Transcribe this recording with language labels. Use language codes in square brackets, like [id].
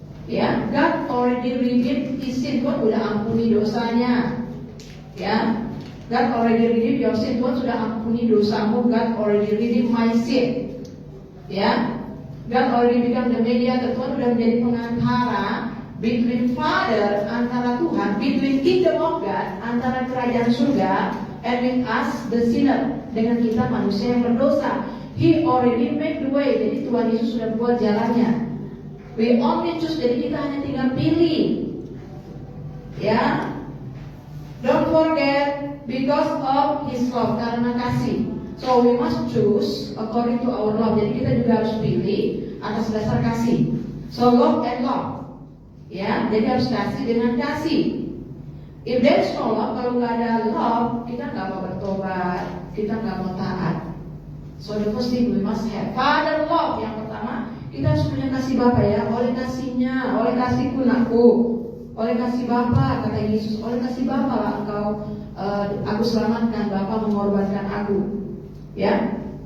[en] Ya, God already redeemed his sin. [id] Tuhan sudah ampuni dosanya. [en] Ya, God already redeemed your sin. [id] Tuhan sudah ampuni dosamu. [en] God already redeemed my sin. Ya, God already become the mediator. [id] Tuhan sudah menjadi pengantara [en] between Father, [id] antara Tuhan, [en] between kingdom of God, [id] antara kerajaan surga, [en] and with us the sinner, [id] dengan kita manusia yang berdosa. [en] He already make the way. [id] Jadi Tuhan Yesus sudah buat jalannya. [en] We only choose, [id] jadi kita hanya tinggal pilih. [en] Ya, don't forget, because of His love, [id] karena kasih. [en] So we must choose according to our love. [id] Jadi kita juga harus pilih atas dasar kasih. [en] So love and love. [id] Ya, jadi harus kasih dengan kasih. If there is no love, kalau nggak ada love, kita nggak mau bertobat, kita nggak mau taat. [en] So the first thing we must have Father love. [id] Yang pertama, kita harus punya kasih Bapa, ya. Oleh kasihnya, oleh kasihku nakku, oleh kasih Bapa, kata Yesus, oleh kasih Bapa lah engkau, aku selamatkan, Bapa mengorbankan aku, ya.